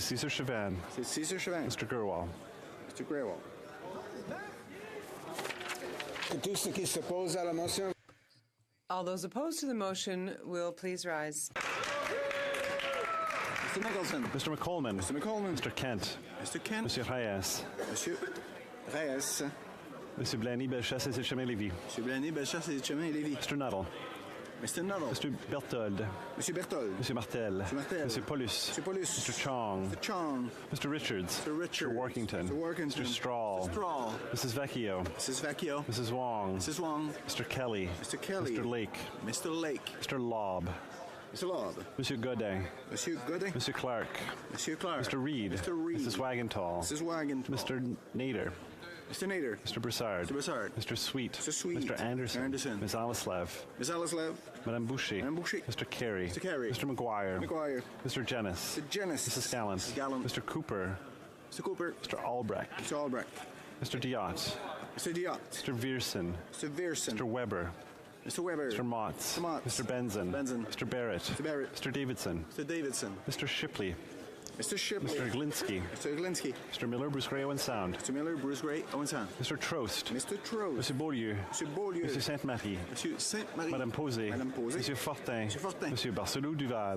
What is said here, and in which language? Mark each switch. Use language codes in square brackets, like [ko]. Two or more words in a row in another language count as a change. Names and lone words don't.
[en] Cesar Chavan, Mr. Gurwal. All those opposed to the motion will please rise. Mr. Nicholson, Mr. McColman, Mr. Kent, Monsieur Reyes, Monsieur Blaney, Bellechasse et Chemin-Lévis, Mr. Nuttall, Mr. Berthold, Monsieur Martel, Monsieur Paulus, Mr. Chong, Mr. Richards, Mr. Workington, Mr. Strahl, Mrs. Vecchio, Mrs. Wong, Mr. Kelly, Mr. Lake, Mr. Lobb, Monsieur Godin, Monsieur Clark, Mr. Reed, Mrs. Wagenthal, Mr. Nader, Mr. Nader. Mr. Broussard. Mr. Broussard. Mr. Sweet. Mr. Sweet. Mr. Anderson. Anderson. Ms. Alislav. Ms. Alislav. Madame Boucher. Madame Boucher. Mr. Carey. Mr. Carey. Mr. McGuire. McGuire. Mr. Jennis. Mr. Jennis. Mrs. Gallant. Mrs. Gallant. Mr. Cooper. Mr. Cooper. Mr. Albrecht. Mr. Albrecht. Mr. Diot. Mr. Diot. Mr. Viersen. Mr. Viersen. Mr. Weber. Mr. Weber. Mr. Motz. Mr. Motz. Mr. Benson. Benson. Mr. Barrett. Mr. Barrett. Mr. Davidson. Mr. Davidson. Mr. Shipley. Mr. Shipley. Mr. Glinsky. Mr. Glinsky. Mr. Miller, Bruce Gray, Owen Sound. Mr. Miller, Bruce Gray, Owen Sound. Mr. Trost. Mr. Trost. Monsieur Beaulieu. Monsieur Beaulieu. Monsieur Sainte-Marie. Monsieur Sainte-Marie. Madame Posé. Madame Posé. Monsieur Fortin. Monsieur Fortin. Monsieur Barcelou Duval.